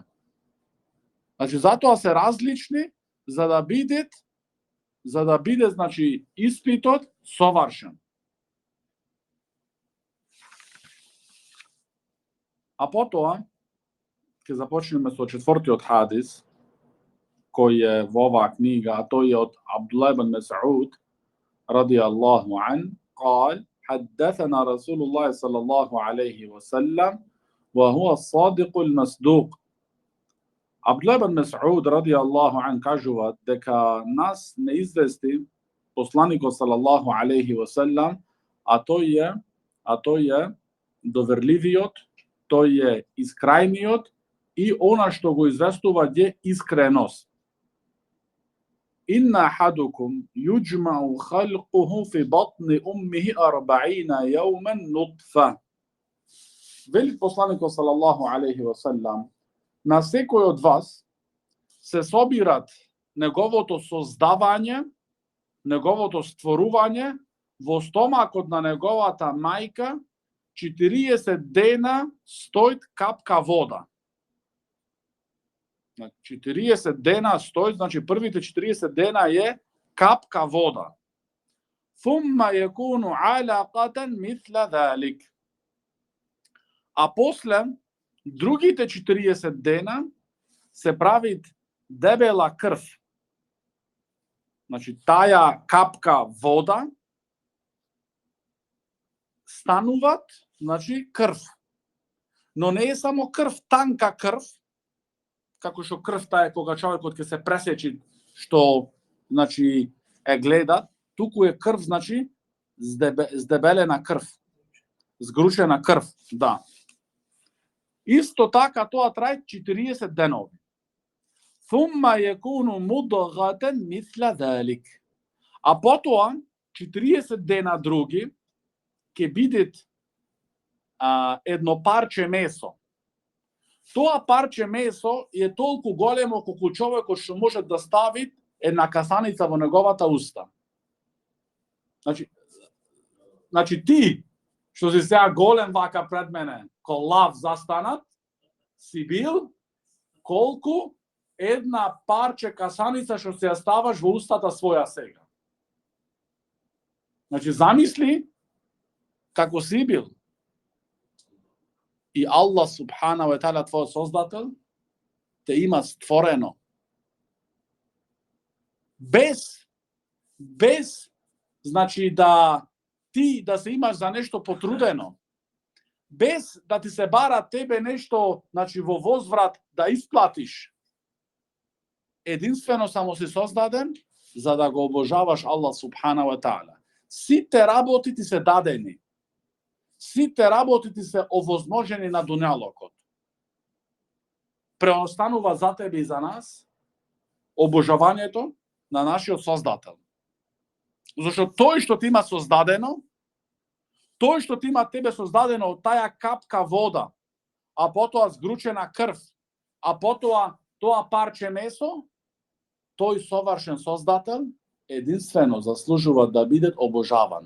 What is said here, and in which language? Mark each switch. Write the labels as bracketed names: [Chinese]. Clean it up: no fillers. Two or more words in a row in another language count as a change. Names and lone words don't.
[Macedonian] Значи, затоа се различни за да биде, значи, испитот совршен. А потоа ќе започнеме со 4-тиот хадис, [Bosnian] koji je [Macedonian] во ова книга, [Bosnian] a to je od Abdullah ibn Mas'ud radijallahu an, [Arabic] قال حدثنا رسول الله صلى الله عليه وسلم وهو الصادق المصدوق. [Macedonian] Abdullah ibn Mas'ud [Arabic] radijallahu an [Macedonian] kažuva дека нас не извести посланикот [Arabic] sallallahu alejhi wasallam, [Bosnian] a to je [Macedonian] доверливиот, тој е искрајниот и она што го известува е искреност. [Arabic] إن أحدكم يجمع خلقه في بطن أمه 40 يوما نطفة. [Macedonian] Вели посланикот [Arabic] صلى الله عليه وسلم, [Macedonian] на секој од вас се собират неговото создавање, неговото створување во стомакот на неговата мајка 40 дена стоит капка вода. 40 дена стоит, значи првите 40 дена е капка вода. [Arabic] ثم يكون علقة مثل ذلك. [Macedonian] А после другите 40 дена се прави дебела крв. Значи таја капка вода стануват, значи крв. Но не е само крв, танка крв, како што крвта е кога човекот ќе се пресечи, што значи е гледа, туку е крв, значи здебелена крв, згрушена крв, да. Исто така тоа трае 40 денови. [Arabic] ثم يكون مضغة مثل ذلك. [Macedonian] А потоа 40 дена други ќе бидат едно парче месо. Тоа парче месо е толку големо колку човекот што може да стави една касаница во неговата уста. Значи ти, што си сега голем вака пред мене, ко лав застанат, си бил колку една парче касаница што се ја ставаш во устата своја сега. Значи замисли како си бил. И Аллах [Arabic] سبحانه وتعالى, [Macedonian] твој создател, те има створено. Без, значи да ти да се имаш за нешто потрудено, без да ти се бара тебе нешто, значи во возврат да исплатиш. Единствено само си создаден за да го обожаваш Аллах [Arabic] سبحانه وتعالى. [Macedonian] Сите работи ти се дадени. Сите работи ти се овозможени на дуњалокот. Преостанува за тебе и за нас обожавањето на нашиот создател. Зашто тој што ти има создадено, тој што ти има тебе создадено од таја капка вода, а потоа згручена крв, а потоа тоа парче месо, тој совршен создател единствено заслужува да биде обожаван.